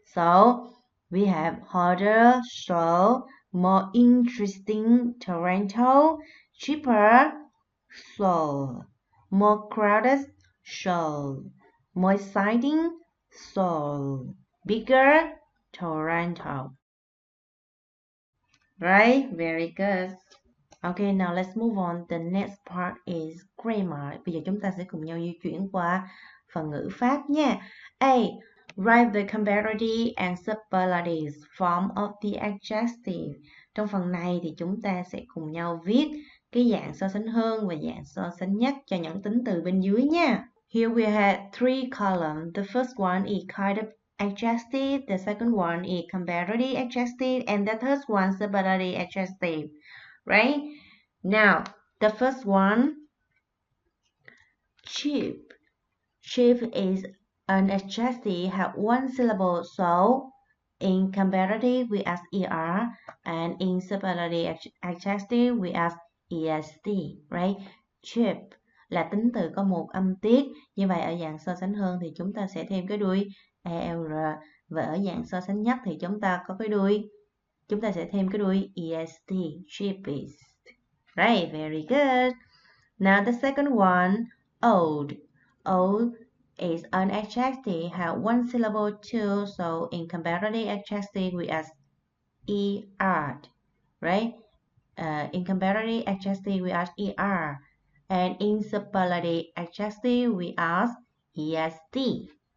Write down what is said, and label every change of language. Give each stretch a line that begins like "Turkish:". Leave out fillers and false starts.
English: So, we have harder Seoul, more interesting Toronto, cheaper Seoul, more crowded Seoul, more exciting Seoul, bigger Toronto. Right? Very good. Okay, now let's move on. The next part is grammar.
Vietnamese: Bây giờ chúng ta sẽ cùng nhau di chuyển qua phần ngữ pháp nha.
English: A. Write the comparative and superlative form of the adjective.
Vietnamese: Trong phần này thì chúng ta sẽ cùng nhau viết cái dạng so sánh hơn và dạng so sánh nhất cho những tính từ bên dưới nha.
English: Here we have 3 columns. The first one is kind of adjective, the second one is comparative adjective, and the third one superlative adjective. Right? Now, the first one, cheap. Cheap is an adjective have one syllable, so in comparative we add er, and in superlative adjective we add est, right?
Vietnamese: Cheap là tính từ có một âm tiết, như vậy ở dạng so sánh hơn thì chúng ta sẽ thêm cái đuôi er, và ở dạng so sánh nhất thì chúng ta sẽ thêm cái đuôi est, cheapest.
English: Right, very good. Now the second one, old. Old is an adjective have one syllable too, so in comparative adjective we add er, right? In comparative adjective we add er, and in superlative adjective we add est.